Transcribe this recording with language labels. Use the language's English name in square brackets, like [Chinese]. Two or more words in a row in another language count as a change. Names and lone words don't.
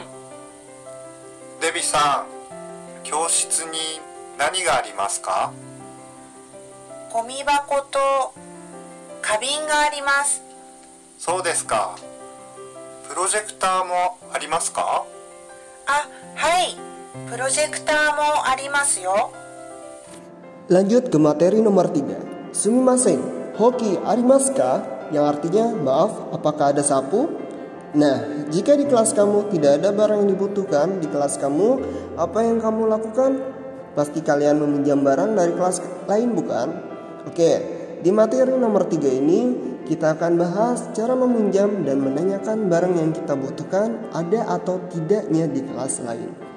[Japanese] デビさん、教室に何がありますか？ゴミ箱と花瓶があります。そうですか。プロジェクターもありますか？あ、はい。プロジェクターもありますよ。 [Indonesian] Lanjut ke materi nomor 3. [Japanese] すみません、ほうきありますか? [Indonesian] Yang artinya, maaf, apakah ada sapu? Nah, jika di kelas kamu tidak ada barang yang dibutuhkan di kelas kamu, apa yang kamu lakukan? Pasti kalian meminjam barang dari kelas lain, bukan? Oke, di materi nomor 3 ini kita akan bahas cara meminjam dan menanyakan barang yang kita butuhkan ada atau tidaknya di kelas lain.